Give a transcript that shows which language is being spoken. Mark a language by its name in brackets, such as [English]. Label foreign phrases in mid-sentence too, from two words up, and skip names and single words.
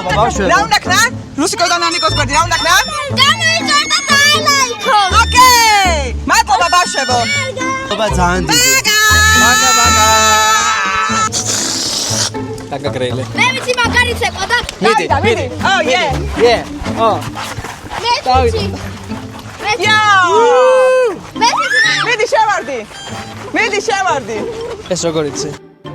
[Georgian] მადლობა ბავშვებო. რა უნდა ქნა? რუსიკოდან ანიკოს გვერდი რა უნდა ქნა? გამოიწორდა დაალაიქო. ოკეი. მადლობა ბავშვებო. მადლობა ძალიან დიდი. მაგა. დაგაგრეილე. მე ვიცი მაგარიც ეყო და მიდი. [English] Oh yeah. Yeah. Oh. [Georgian] მე ვიცი. [English] Yeah. [Georgian] მე ვიცი. მიდი შევარდი. ეს როგორ იცი?